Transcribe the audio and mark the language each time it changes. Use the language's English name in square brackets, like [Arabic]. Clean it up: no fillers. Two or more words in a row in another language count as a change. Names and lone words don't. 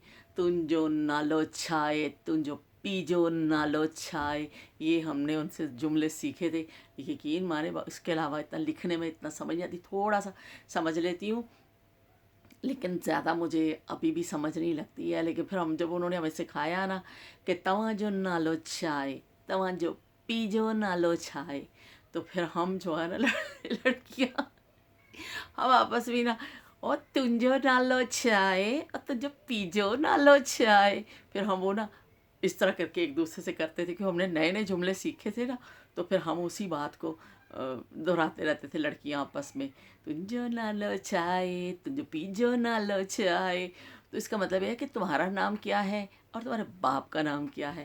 [Sindhi] तुम जो नालो छाए, तुम जो पीजो नालो छाए, [Urdu] یہ ہم نے ان سے جملے سیکھے تھے. یقین مانیں اس کے علاوہ اتنا لکھنے میں اتنا سمجھ نہیں آتی. تھوڑا سا سمجھ لیتی ہوں، لیکن زیادہ مجھے ابھی بھی سمجھ نہیں لگتی ہے. لیکن پھر ہم جب انہوں نے ہمیں سکھایا نا کہ [Sindhi] तवां जो नालो छाए, तवां जो पीजो नालो छाए, [Urdu] تو پھر ہم جو ہے نا لڑکیاں، ہم آپس میں نا، اور [Sindhi] तुंजो नालो छाए [Urdu] اور [Sindhi] तुझो पीजो नालो छाए। [Urdu] پھر ہم وہ نا اس طرح کر کے ایک دوسرے سے کرتے تھے کہ ہم نے نئے نئے جملے سیکھے تھے نا. تو پھر ہم اسی بات کو دہراتے رہتے تھے لڑکیاں آپس میں, [Sindhi] तुम जो ना लो चाय, [Urdu] तुम जो पी जो ना लो चाय। تو اس کا مطلب یہ ہے کہ تمہارا نام کیا ہے اور تمہارے باپ کا نام کیا ہے.